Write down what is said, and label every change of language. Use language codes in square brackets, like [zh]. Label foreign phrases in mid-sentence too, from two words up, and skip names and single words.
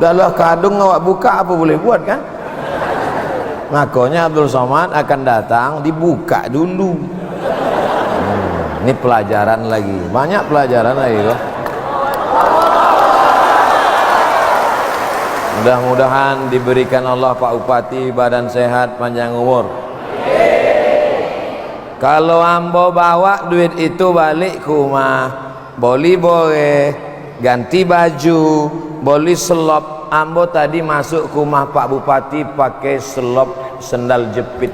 [id] Dalam kadung awak buka apa boleh buat kan? Makanya Abdul Somad akan datang dibuka dulu. Ini pelajaran lagi, banyak pelajaran lagi loh. Mudah-mudahan diberikan Allah Pak Bupati badan sehat, panjang umur. Kalau ambo bawa duit itu balik ke rumah, boleh ganti baju, boleh selop. Ambo tadi masuk ke rumah Pak Bupati pakai selop sendal jepit.